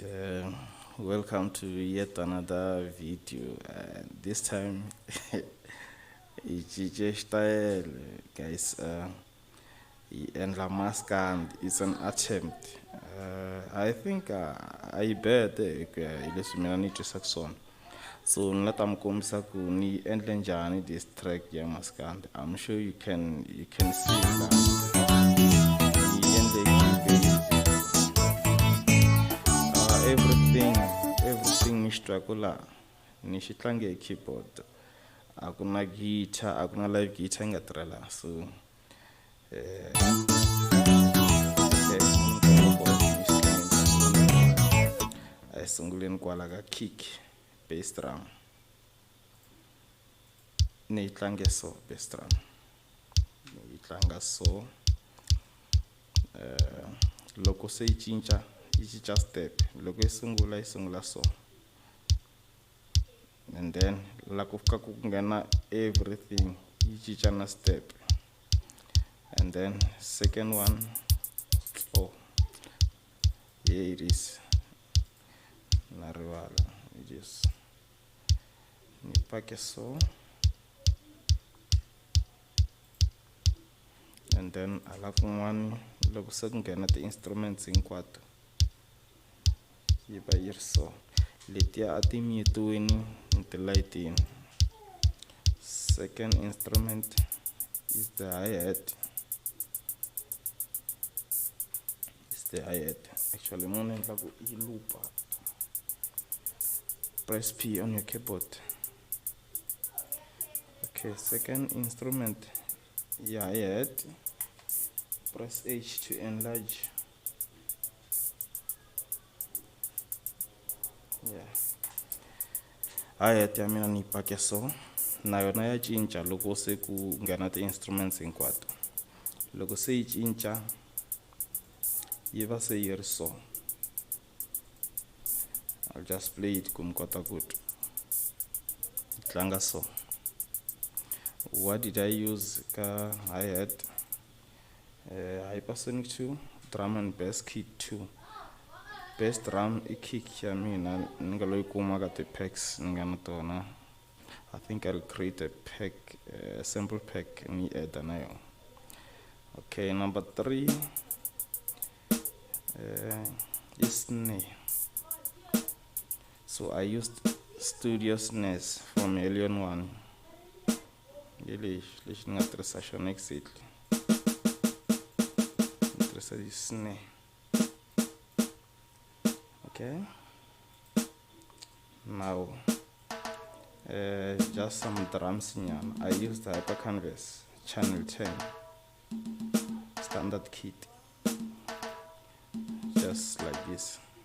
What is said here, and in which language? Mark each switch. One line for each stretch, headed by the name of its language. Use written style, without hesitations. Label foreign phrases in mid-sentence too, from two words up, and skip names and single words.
English: Welcome to yet another video. This time, it's style, guys. And la Maskandi is an attempt. I think I bet
Tsonga: ileswi mina ni twisaka swona. So ni lata mi kombisa ku ni endle njhani
English: this track
Tsonga: ya Maskandi.
English: I'm sure you can see that.
Tsonga: Ni endle cubase. Everything ni xitwakula ni xi tlange hi keyboard. A ku na guitar, a ku na live guitar yi nga tirhela. So a hi sunguleni kwala ka kick,
English: bass drum.
Tsonga: Ni yi tlange so,
English: bass drum.
Tsonga: Ni yi tlanga so. Loko se yi cinca step. Loko yi sungula so.
English: And then
Tsonga: la ku fika ku nghena everything yi cinca na step.
English: And then second one, oh, here it is.
Tsonga: Na rivala, just ni pake so.
English: And then
Tsonga: alafu one loko se ku nghena ti instruments hinkwato yi va yi ri so. Letiya a ti mute-wini ni ti layitini.
English: Second instrument is the hi-hat.
Tsonga: Actually mona endla ku yi loopa.
English: Press P on your keyboard. Okay, second instrument, yeah, hi-hat. Press H to enlarge. Yeah.
Tsonga: Hi-hat ya mina ni pake so. Na yona ya cinca loko se ku nghena ti instruments hinkwato. Loko se yi cinca yi va se yi ri so.
English: I'll just play it
Tsonga: ku mi kota ku twa. Yi tlanga so.
English: What did I use ka hi-hat? Hypersonic 2, drum and bass kit 2. Bass drum
Tsonga: I kick ya mina ni nga lo yi kuma ka ti packs ni nga na tona.
English: I think I'll create a pack, sample pack ni add
Tsonga: na yo.
English: Okay, number 3 is snare. So I used studio snares from Alien 1.
Tsonga: Lexi ni nga tirhisa xona exactly. Ni tirhisa yi snare. Okay.
English: Now just some drums nyana. I used the Hyper Canvas channel 10 standard kit. Just like this.